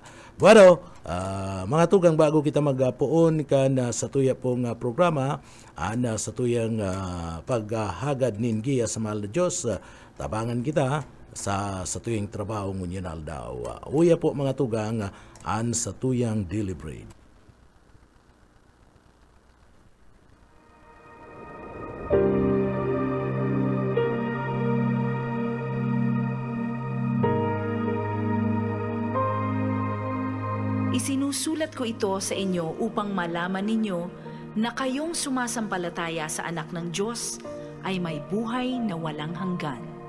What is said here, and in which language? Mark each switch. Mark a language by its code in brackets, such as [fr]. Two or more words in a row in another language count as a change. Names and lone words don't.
[bik] Bueno, mga tugang, bago kita magpuon kan sa tuya pong programa, sa tuyang paghagad ningiya sa mahal na Diyos, tabangan kita sa tuyang trabaho ngunyan aldaw. Uya po mga tugang, sa tuyang deliberate. [tl] Isinusulat ko ito sa inyo upang malaman ninyo na kayong sumasampalataya sa anak ng Diyos ay may buhay na walang hanggan.